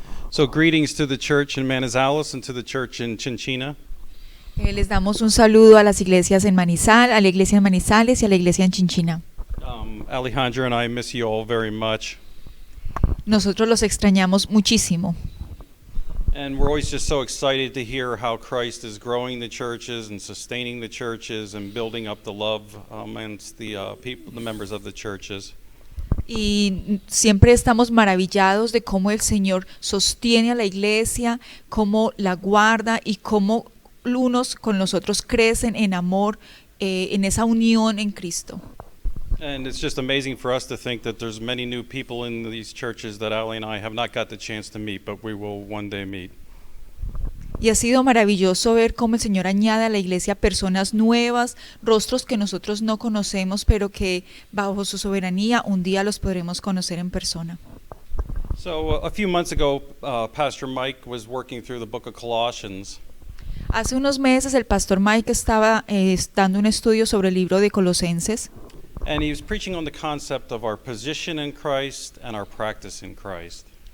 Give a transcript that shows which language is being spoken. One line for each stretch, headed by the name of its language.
English: So greetings to the church in Manizales and to the church in Chinchina.
Spanish: Les damos un saludo a las iglesias en Manizal, a la iglesia en Manizales y a la iglesia en Chinchina.
English: Alejandra and I miss you all very much.
Spanish: Nosotros los extrañamos muchísimo.
English: And we're always just so excited to hear how Christ is growing the churches and sustaining the churches and building up the love amongst the people, the members of the churches.
Spanish: Y siempre estamos maravillados de cómo el Señor sostiene a la iglesia, cómo la guarda y cómo unos con los otros crecen en amor, en esa unión en Cristo.
English: And it's just amazing for us to think that there's many new people in these churches that Ali and I have not got the chance to meet, but we will one day meet.
Spanish: Y ha sido maravilloso ver cómo el Señor añade a la iglesia personas nuevas, rostros que nosotros no conocemos, pero que bajo su soberanía un día los podremos conocer en persona.
English: So a few months ago, Pastor Mike was working through the book of Colossians.
Spanish: Hace unos meses el pastor Mike estaba dando un estudio sobre el libro de Colosenses.
English: And he was preaching on the concept of our position in Christ and our practice in Christ.